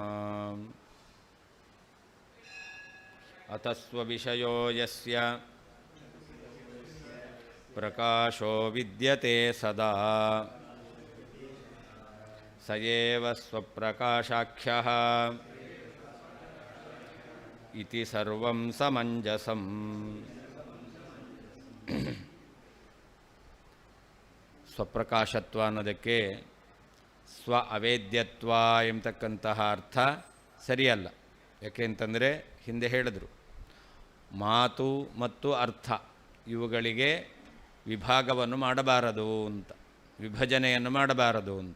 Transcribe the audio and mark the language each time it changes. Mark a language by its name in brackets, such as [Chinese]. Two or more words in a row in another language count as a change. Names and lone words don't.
[Sanskrit] अतस्वविषयो यस्य प्रकाशो विद्यते सदा स एव स्वप्रकाशाख्यः इति सर्वं समञ्जसम्। [Kannada] ಸ್ವಪ್ರಕಾಶತ್ವ ಅನ್ನೋದಕ್ಕೆ ಸ್ವ ಅವೇದ್ಯತ್ವ ಎಂಬತಕ್ಕಂತಹ ಅರ್ಥ ಸರಿಯಲ್ಲ. ಯಾಕೆಂತಂದರೆ ಹಿಂದೆ ಹೇಳಿದ್ರು, ಮಾತು ಮತ್ತು ಅರ್ಥ ಇವುಗಳಿಗೆ ವಿಭಾಗವನ್ನು ಮಾಡಬಾರದು ಅಂತ, ವಿಭಜನೆಯನ್ನು ಮಾಡಬಾರದು ಅಂತ.